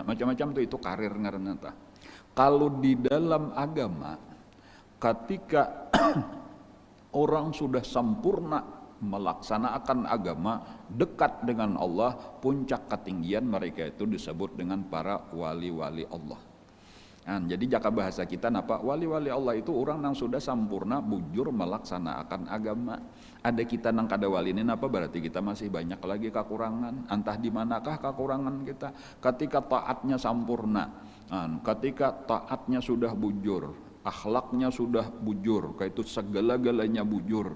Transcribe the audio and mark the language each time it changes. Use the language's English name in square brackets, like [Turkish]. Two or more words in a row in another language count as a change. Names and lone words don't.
[Banjar] Macam-macam tuh itu karir ngarannya tah. Kalau di dalam agama ketika orang sudah sempurna melaksanakan agama dekat dengan Allah, puncak ketinggian mereka itu disebut dengan para wali-wali Allah. Jadi jaka bahasa kita napa wali-wali Allah itu orang yang sudah sempurna bujur melaksanakan agama. Ada kita nang kada wali ini napa berarti kita masih banyak lagi kekurangan. Entah di manakah kekurangan kita. Ketika taatnya sempurna, ketika taatnya sudah bujur, akhlaknya sudah bujur, kayak itu segala-galanya bujur.